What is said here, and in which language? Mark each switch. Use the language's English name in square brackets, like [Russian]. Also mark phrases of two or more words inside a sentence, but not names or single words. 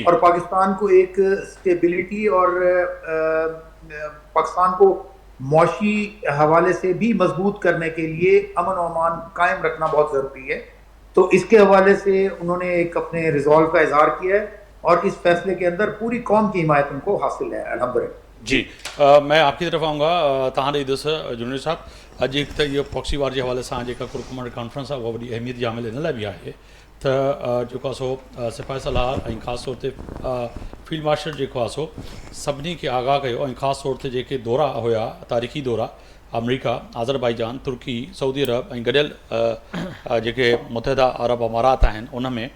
[Urdu] اور پاکستان کو ایک سٹیبلٹی اور پاکستان کو معاشی حوالے سے بھی مضبوط کرنے کے لیے امن و امان قائم رکھنا بہت ضروری ہے. تو اس کے حوالے سے انہوں نے ایک اپنے ریزالو کا اظہار کیا ہے، اور اس فیصلے کے اندر پوری قوم کی حمایت ان کو حاصل ہے الحمدللہ. جی میں آپ کی طرف آؤں گا تہاں ادھر جنوری صاحب. اج ایک تو یہ پراکسی وار کے حوالے سے جا کور کمانڈر کانفرنس ہے وہ بڑی اہمیت جامل [Sindhi] इन लाइ भी आहे त जेको आहे सो सिपाही सलाह ऐं ख़ासि तौर ते फील्ड मार्शल जेको आहे सो सभिनी खे आगाह कयो, ऐं ख़ासि तौर ते जेके दौरा हुया तारीख़ी दौरा अमरीका, आज़रबाईजान, तुर्की, सऊदी अरब ऐं गॾियल जेके मुतहदा अरब अमारात आहिनि उन में